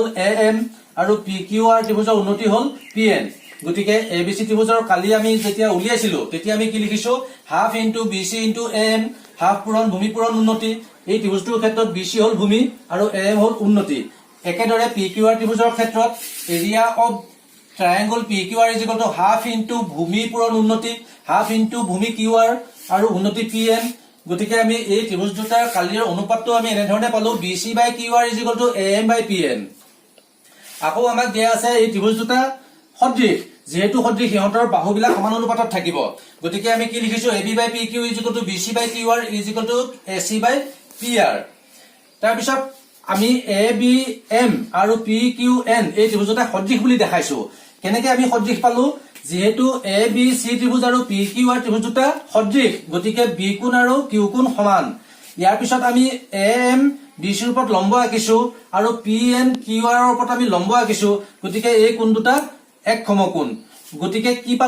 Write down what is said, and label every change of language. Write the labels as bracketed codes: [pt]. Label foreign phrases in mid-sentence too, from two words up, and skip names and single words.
[as] am আৰু pqr ত্ৰিভুজৰ উন্নতি হল pn গতিকে abc ত্ৰিভুজৰ কালি আমি যেতিয়া উলিয়াইছিলো তেতিয়া আমি কি লিখিছো [en] half into [as] bc ইনটু am হাফ পূৰণ ভূমি পূৰণ উন্নতি এই ত্ৰিভুজটোৰ ক্ষেত্ৰত bc হল ভূমি আৰু am হল উন্নতি একেদৰে pqr ত্ৰিভুজৰ ক্ষেত্ৰত [en] area of triangle pqr is equal to half into [as] ভূমি পূৰণ উন্নতি [en] half into [as] ভূমি qr আৰু উন্নতি pn গতিকে আমি এই ত্ৰিভুজ দুটাৰ কালিৰ অনুপাতটো আমি এনে ধৰণে পালো [en] bc by qr is equal to am by pn [as] আকৌ আমাক দিয়া আছে এই ত্ৰিভুজ দুটা সদৃশ যেহেতু সদৃশ সিহঁতৰ বাহুবিলাক সমান অনুপাতত থাকিব গতিকে আমি কি লিখিছো [en] ab by pq is equal to bc by qr is equal to ac by pr [as] তাৰ পিছত আমি abm আৰু pqn এই ত্ৰিভুজ দুটা সদৃশ বুলি দেখাইছো কেনেকৈ আমি সদৃশ পালো যেহেতু abc ত্ৰিভুজ আৰু pqr ত্ৰিভুজ দুটা সদৃশ গতিকে b কোণ আৰু q কোণ সমান ইয়াৰ পিছত আমি am bc ৰ ওপৰত লম্ব আঁকিছো আৰু pn qr ৰ ওপৰত আমি লম্ব আঁকিছো গতিকে এই কোণ দুটা এক সমকোণ গতিকে কি পালো